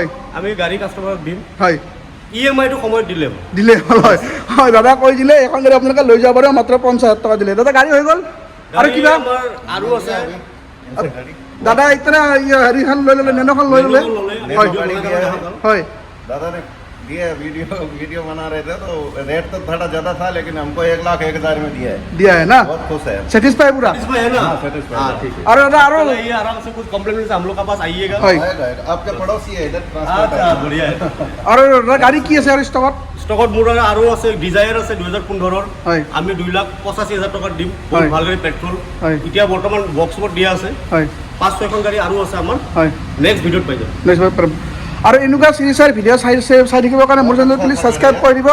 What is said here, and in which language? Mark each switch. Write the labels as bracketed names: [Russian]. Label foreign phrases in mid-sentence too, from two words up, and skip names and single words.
[Assamese] আমি গাড়ী কাষ্টমাৰক দিম। হয় EMI টো সময়ত দিলে হ'ল। দিলে হ'ল, হয় হয় দাদা কৈ দিলে এখন গাড়ী আপোনালোকে লৈ যাব পাৰিব মাত্ৰ 50,000 টকা দিলে। দাদা গাড়ী হৈ গ'ল। আৰু গাড়ী কিবা আমাৰ আৰু আছে দাদা এতিয়া হেৰিখন লৈ ল'লে, নেন'খন লৈ ল'লে। হয় হয় [Hindi] दादा ने दिया वीडियो बना रहे थे तो रेट तो थोड़ा ज्यादा था लेकिन हमको 1,01,000 में दिया है। দিয়া है না, बहुत खुश है। सेटिस्फाई पूरा। इसमें है ना हाँ, satisfied हाँ है। ठीक है और दादा और ये आराम से कुछ कंप्लेंट से हम लोग के पास आइएगा হয় आएगा, आएगा। आपके पड़ोसी है इधर ट्रांसपोर्ट अच्छा बढ़िया है [Assamese] আৰু দাদা গাড়ী কি আছে আৰু ষ্টকত? ষ্টকত মোৰ আৰু আছে ডিজায়াৰ আছে 2015 হয় আমি 2,85,000 টকাত দিম হয়। ভাল গাড়ী পেট্ৰল হয় এতিয়া বৰ্তমান বক্সত দিয়া আছে হয় 5-6খন গাড়ী আৰু আছে আমাৰ হয় [English] next videoত [Assamese] পাই যাম। আৰু এনেকুৱা চিৰিজৰ ভিডিঅ' চাই থাকিবৰ কাৰণে মোৰ চেনেলটো প্লিজ ছাবস্ক্ৰাইব কৰি দিব।